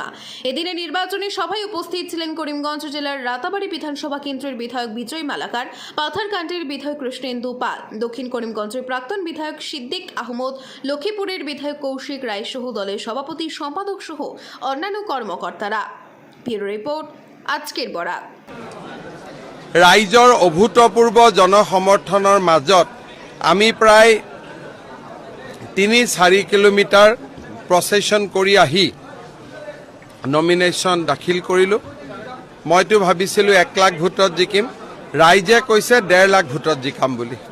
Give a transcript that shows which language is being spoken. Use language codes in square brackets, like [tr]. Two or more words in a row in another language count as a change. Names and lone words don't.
[bn] এদিনে নির্বাচনী সভায় উপস্থিত ছিলেন করিমগঞ্জ জেলার রাতাবাড়ি বিধানসভা কেন্দ্রের বিধায়ক বিজয় মালাকার, পাথারকান্দির বিধায়ক কৃষ্ণেন্দু পাল, দক্ষিণ করিমগঞ্জের প্রাক্তন বিধায়ক সিদ্দিক আহমদ, লক্ষ্মীপুরের বিধায়ক কৌশিক রায় সহ দলের সভাপতি, সম্পাদক সহ অন্যান্য কর্মকর্তারা। [en] Bureau report, [bn] আজকের বরাক। [as] ৰাইজৰ অভূতপূৰ্ব জনসমৰ্থনৰ মাজত আমি প্ৰায় 3-4 কিলোমিটাৰ প্ৰচেছন কৰি আহি নমিনেশ্যন দাখিল কৰিলোঁ। মইতো ভাবিছিলোঁ 1 লাখ ভোটত জিকিম, ৰাইজে কৈছে 1.5 লাখ ভোটত জিকাম বুলি।